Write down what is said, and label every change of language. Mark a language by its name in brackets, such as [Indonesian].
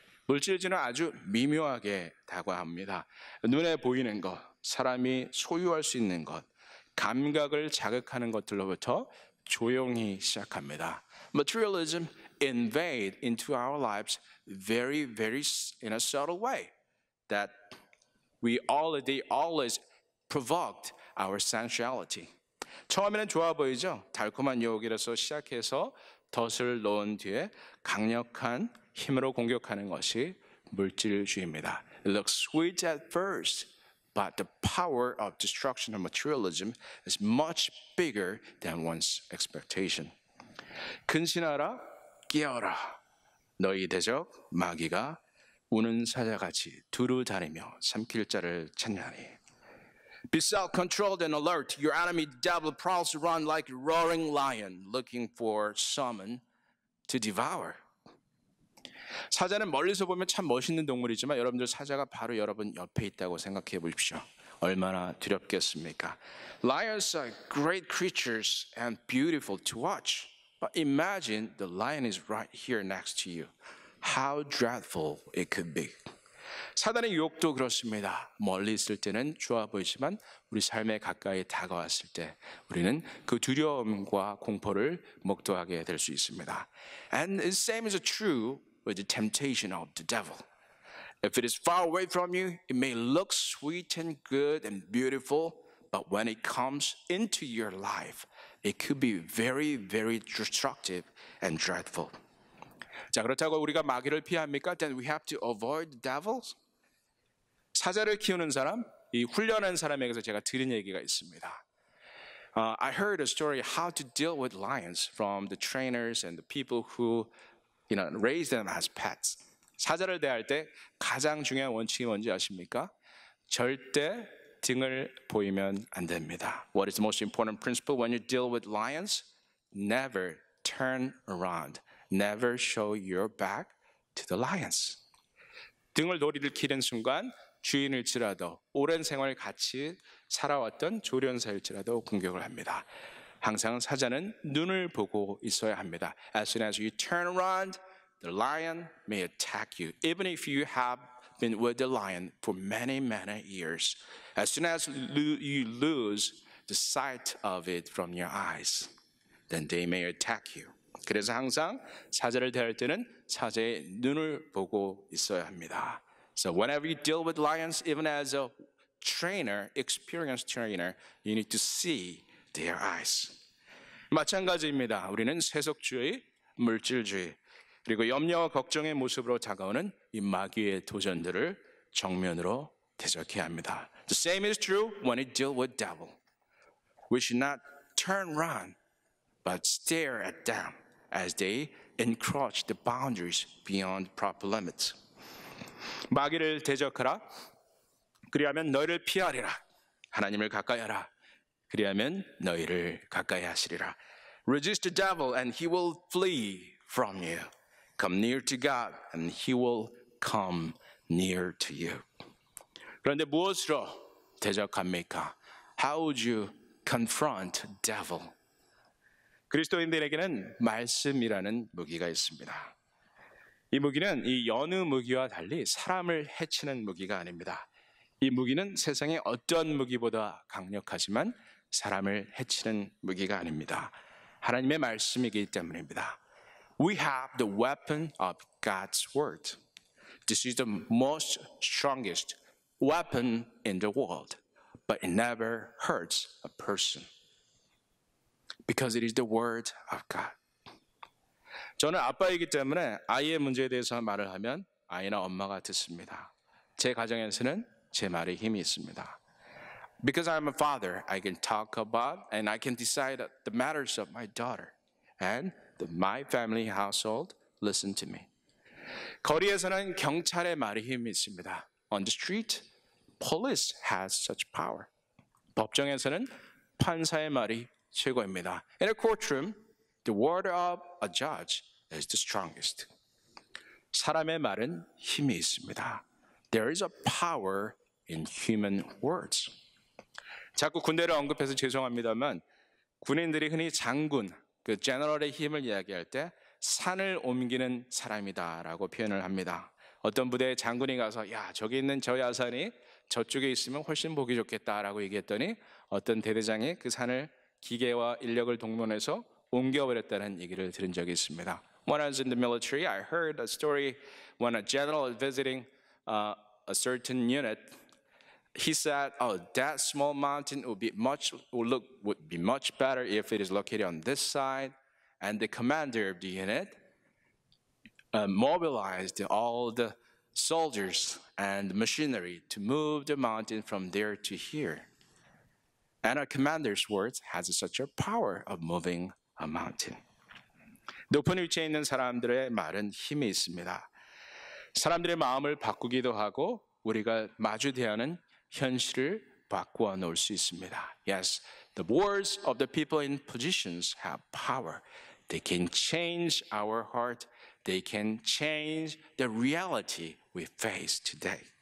[Korean] 물질주의는 아주 미묘하게 다가갑니다. 눈에 보이는 것, 사람이 소유할 수 있는 것, 감각을 자극하는 것들로부터 조용히 시작합니다. [English] Materialism invade into our lives very in a subtle way that they always provoked our sensuality. [Korean] 처음에는 좋아 보이죠? 달콤한 유혹이라서 시작해서 덫을 놓은 뒤에 강력한 힘으로 공격하는 것이 물질주의입니다. [English] It looks sweet at first, but the power of destruction of materialism is much bigger than one's expectation. [Korean] 근신하라, 깨어라. 너희 대적 마귀가 우는 사자같이 두루 다니며 삼킬 자를 찾냐니. [English] Be self-controlled and alert. Your enemy, the devil, prowls around like a roaring lion, looking for someone to devour. [Korean] 사자는 멀리서 보면 참 멋있는 동물이지만 여러분들 사자가 바로 여러분 옆에 있다고 생각해 보십시오. 얼마나 두렵겠습니까? [English] Lions are great creatures and beautiful to watch. But imagine the lion is right here next to you. How dreadful it could be. [Korean] 사단의 유혹도 그렇습니다. 멀리 있을 때는 좋아 보이지만 우리 삶에 가까이 다가왔을 때 우리는 그 두려움과 공포를 목도하게 될 수 있습니다. [English] And the same is true with the temptation of the devil. If it is far away from you, it may look sweet and good and beautiful, but when it comes into your life, it could be very, very destructive and dreadful. [Korean] 자, 그렇다고 우리가 마귀를 피합니까? [English] Then we have to avoid the devils. [Korean] 사자를 키우는 사람, 이 훈련한 사람에게서 제가 들은 얘기가 있습니다. [English] I heard a story how to deal with lions from the trainers and the people who, raise them as pets. [Korean] 사자를 대할 때 가장 중요한 원칙이 뭔지 아십니까? 절대 등을 보이면 안 됩니다. [English] What is the most important principle when you deal with lions? Never turn around. Never show your back to the lions. [Korean] 등을 돌이키는 순간 주인일지라도 오랜 생활 같이 살아왔던 조련사일지라도 공격을 합니다. 항상 사자는 눈을 보고 있어야 합니다. [English] As soon as you turn around, the lion may attack you, even if you have been with the lion for many, many years. As soon as you lose the sight of it from your eyes, then they may attack you. [Korean] 그래서 항상 사자를 대할 때는 사자의 눈을 보고 있어야 합니다. [English] So whenever you deal with lions, even as a trainer, experienced trainer, you need to see their eyes. [Korean] 마찬가지입니다. 우리는 세속주의, 물질주의, 그리고 염려와 걱정의 모습으로 다가오는 이 마귀의 도전들을 정면으로 대적해야 합니다. [English] The same is true when we deal with devil. We should not turn around, but stare at them as they encroach the boundaries beyond proper limits. [Korean] 마귀를 대적하라. 그리하면 너희를 피하리라. 하나님을 가까이 하라. 그리하면 너희를 가까이 하시리라. [English] Resist the devil and he will flee from you. Come near to God and he will come near to you. [Korean] 그런데 무엇으로 대적합니까? [English] How would you confront devil? [Korean] 그리스도인들에게는 말씀이라는 무기가 있습니다. 이 무기는 이 여느 무기와 달리 사람을 해치는 무기가 아닙니다. 이 무기는 세상의 어떤 무기보다 강력하지만 사람을 해치는 무기가 아닙니다. 하나님의 말씀이기 때문입니다. [English] We have the weapon of God's word. This is the most strongest weapon in the world, but it never hurts a person because it is the word of God. [Korean] 저는 아빠이기 때문에 아이의 문제에 대해서 말을 하면 아이나 엄마가 듣습니다. 제 가정에서는 제 말에 힘이 있습니다. [English] Because I'm a father, I can talk about and I can decide the matters of my daughter. And my family household listen to me. [Korean] 거리에서는 경찰의 말에 힘이 있습니다. [English] On the street, police has such power. [Korean] 법정에서는 판사의 말이 최고입니다. [English] In a courtroom, the word of a judge is the strongest. [Korean] 사람의 말은 힘이 있습니다. [English] There is a power in human words. [Korean] 자꾸 군대를 언급해서 죄송합니다만 군인들이 흔히 장군, 그 제너럴의 힘을 이야기할 때 산을 옮기는 사람이다라고 표현을 합니다. 어떤 부대에 장군이 가서 야 저기 있는 저 야산이 저쪽에 있으면 훨씬 보기 좋겠다라고 얘기했더니 어떤 대대장이 그 산을 기계와 인력을 동원해서 옮겨버렸다는 얘기를 들은 적이 있습니다. [English] When I was in the military, I heard a story when a general was visiting a certain unit. He said, "Oh, that small mountain would be much better if it is located on this side." And the commander of the unit mobilized all the soldiers and machinery to move the mountain from there to here. And a commander's words has such a power of moving a mountain. [Korean] 높은 위치에 있는 사람들의 말은 힘이 있습니다. 사람들의 마음을 바꾸기도 하고 우리가 마주대야 하는 현실을 바꾸어 놓을 수 있습니다. [English] Yes, the words of the people in positions have power. They can change our heart. They can change the reality we face today.